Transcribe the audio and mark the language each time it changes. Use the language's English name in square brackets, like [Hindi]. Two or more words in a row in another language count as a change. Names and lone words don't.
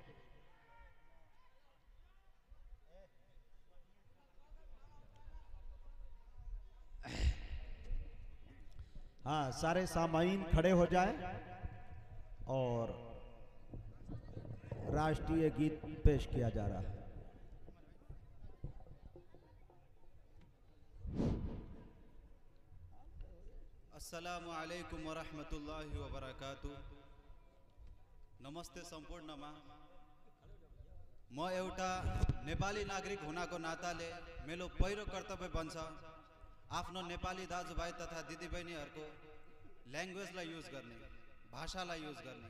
[Hindi] हाँ, सारे सामाईन खड़े हो जाएं और राष्ट्रीय गीत पेश किया जा रहा है। [Arabic] السلام عليكم ورحمة الله وبركاته. [Nepali] नमस्ते सम्पूर्णमा। म एउटा नेपाली नागरिक हुनाको नाताले मेरो पहिलो कर्तव्य बन्छ आफ्नो नेपाली दाजुभाइ तथा दिदीबहिनीहरूको ल्याङ्ग्वेजलाई युज गर्ने, भाषालाई युज गर्ने।